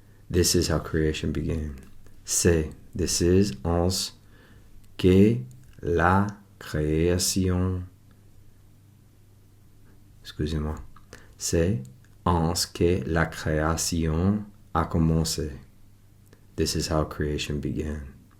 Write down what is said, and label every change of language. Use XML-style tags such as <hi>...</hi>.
<en>This is how creation began.</en> <fr>C'est,</fr> <en>this is,</en> <fr>que la création, excusez-moi, c'est, que la création a commencé.</fr> <en>This is how creation began.</en>